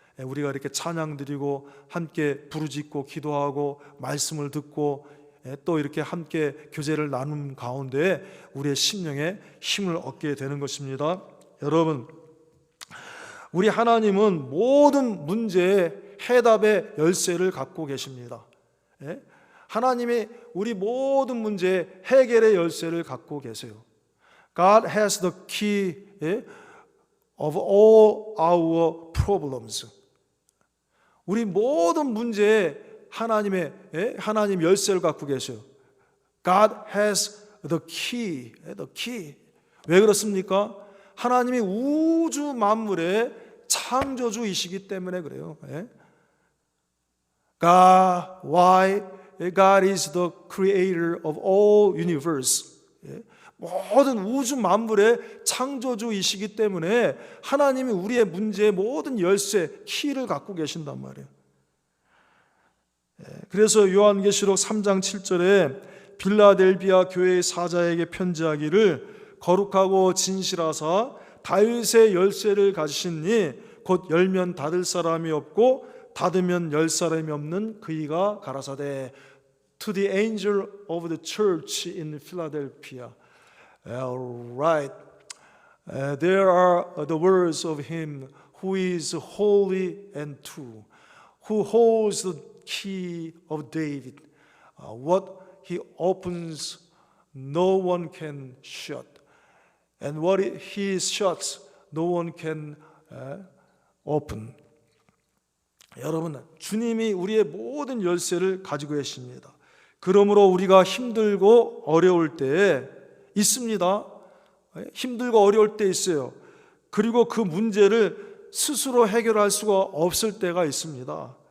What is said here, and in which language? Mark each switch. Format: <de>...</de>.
<ko>우리가 이렇게 찬양 드리고 함께 부르짖고 기도하고 말씀을 듣고 또 이렇게 함께 교제를 나눈 가운데 우리의 심령에 힘을 얻게 되는 것입니다. 여러분, 우리 하나님은 모든 문제의 해답의 열쇠를 갖고 계십니다. 하나님이 우리 모든 문제의 해결의 열쇠를 갖고 계세요.</ko> <en>God has the key of all our problems.</en> <ko>우리 모든 문제에 하나님 열쇠를 갖고 계세요.</ko> <en>God has the key.</en> <ko>왜 그렇습니까? 하나님이 우주 만물의 창조주이시기 때문에 그래요.</ko> <en>Why? God is the creator of all universe.</en> <ko>모든 우주 만물의 창조주이시기 때문에 하나님이 우리의 문제의 모든 열쇠, 키를 갖고 계신단 말이에요. 그래서 요한계시록 3장 7절에 빌라델비아 교회의 사자에게 편지하기를 거룩하고 진실하사 다윗의 열쇠를 가지시니 곧 열면 닫을 사람이 없고 닫으면 열 사람이 없는 그이가 가라사대</ko> <en>To the angel of the church in Philadelphia. Right. There are the words of him who is holy and true, who holds the key of David. What he opens, no one can shut. And what he shuts, no one can open.</en> <ko>여러분, 주님이 우리의 모든 열쇠를 가지고 계십니다. 그러므로 우리가 힘들고 어려울 때에 있습니다. 힘들고 어려울 때 있어요. 그리고 그 문제를 스스로 해결할 수가 없을 때가 있습니다.</ko>